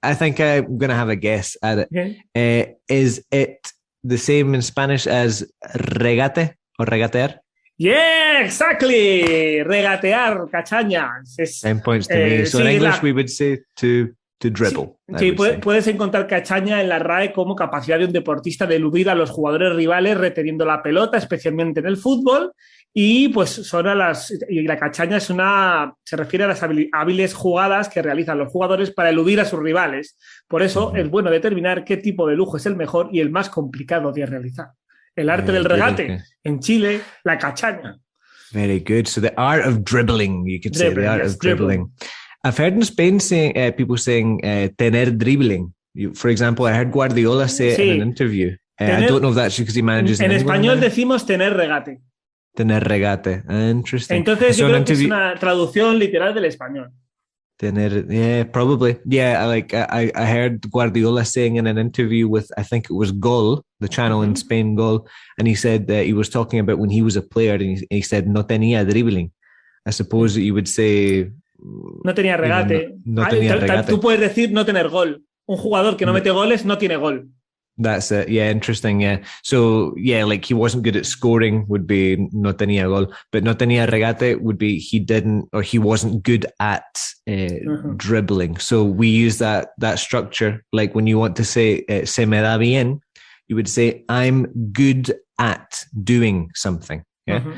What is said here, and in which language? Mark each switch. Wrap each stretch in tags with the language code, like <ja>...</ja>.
<en>I think I'm going to have a guess at it. Okay. Is it the same in Spanish as regate or regatear? Yeah, exactly. Regatear, cachañas. 10 points to me. So in English we would say to dribble.</en> <es>Sí, puedes encontrar cachaña en la RAE como capacidad de un deportista de eludir a los jugadores rivales reteniendo la pelota, especialmente en el fútbol. Y pues y la cachaña se refiere a las hábiles jugadas que realizan los jugadores para eludir a sus rivales. Por eso es bueno determinar qué tipo de lujo es el mejor y el más complicado de realizar. El arte del regate. En Chile, la cachaña.</es> <en>Very good. So the art of dribbling, you could say, the art of dribbling. I've heard in Spain people saying</en> <es>tener dribbling.</es> <en>For example, I heard Guardiola say it in an interview. I don't know if that's because he manages</en> <es>en español decimos tener regate. Tener regate. Interesting. Entonces yo creo que es una traducción literal del español.</es> <en>Probably. Yeah, I heard Guardiola saying in an interview with, I think it was Gol, the channel in Spain, Gol, and he said that he was talking about when he was a player and he said</en> <es>no tenía dribbling.</es> <en>I suppose that you would say...</en> <es>No tenía regate. No tenía regate. Tú puedes decir no tener gol. Un jugador que no mete goles no tiene gol.</es> <en>That's it. Yeah, interesting. Yeah. So, yeah, like he wasn't good at scoring would be</en> <es>no tenía gol.</es> <en>But</en> <es>no tenía regate</es> <en>would be he wasn't good at dribbling. So we use that structure. Like when you want to say</en> <es>se me da bien,</es> <en>you would say I'm good at doing something. Yeah.</en>